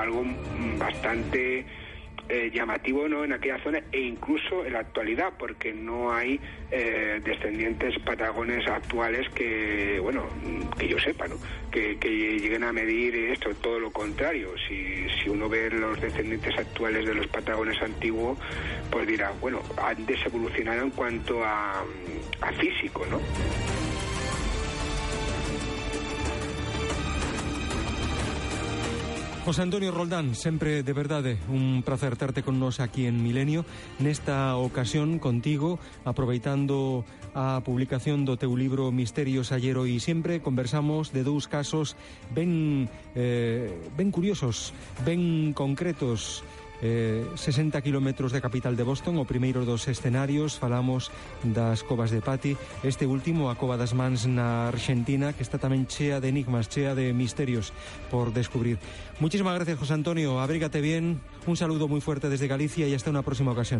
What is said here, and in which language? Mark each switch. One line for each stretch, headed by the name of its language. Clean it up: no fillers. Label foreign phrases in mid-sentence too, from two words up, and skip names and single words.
Spanish: Algo bastante llamativo, ¿no?, en aquella zona, e incluso en la actualidad, porque no hay descendientes patagones actuales que, bueno, que yo sepa, ¿no?, que lleguen a medir esto. Todo lo contrario. Si uno ve los descendientes actuales de los patagones antiguos, pues dirá, bueno, han desevolucionado en cuanto a físico, ¿no?
Galician: José Antonio Roldán, sempre de verdade un placer terte con nos aquí en Milenio. Nesta ocasión contigo, aproveitando a publicación do teu libro Misterios ayer, hoy y siempre, conversamos de dous casos ben curiosos, ben concretos. 60 kilómetros de capital de Boston, o primeiro dos escenarios. Falamos das covas de Patti, este último, a Cova das Mans na Argentina, que está tamén chea de enigmas, chea de misterios por descubrir.
Spanish: Muchísimas gracias, José Antonio, abrígate bien, un saludo muy fuerte desde Galicia y hasta una próxima ocasión.